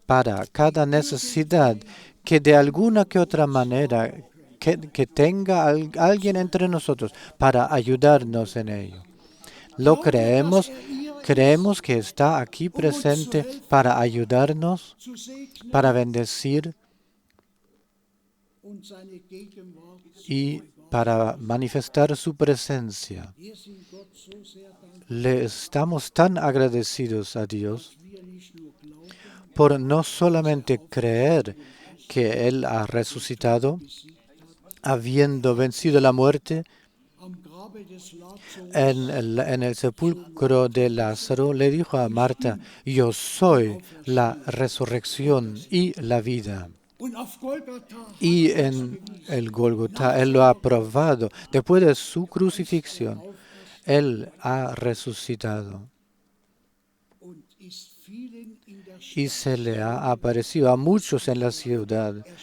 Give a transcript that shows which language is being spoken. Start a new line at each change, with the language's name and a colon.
Spanish: para cada necesidad que de alguna que otra manera que tenga alguien entre nosotros, para ayudarnos en ello. Lo creemos. Creemos que está aquí presente para ayudarnos,
German: zu segnen
Spanish: para bendecir
German: und seine Gegenwart zu
Spanish: y para manifestar su presencia.
German: Wir sind Gott so sehr dankbar,
Spanish: Le estamos tan agradecidos a Dios
German: dass wir nicht nur glauben,
Spanish: por no solamente creer que Él ha resucitado, habiendo vencido la muerte.
German: am Grabe des Lazarus
Spanish: En el sepulcro de Lázaro le dijo a Marta, yo soy la resurrección y la vida.
German: und auf Golgatha
Spanish: Y en el Gólgota Él lo ha probado. Después de su crucifixión, Él ha resucitado
German: und ist vielen in der Stadt
Spanish: y se le ha aparecido a muchos en la ciudad.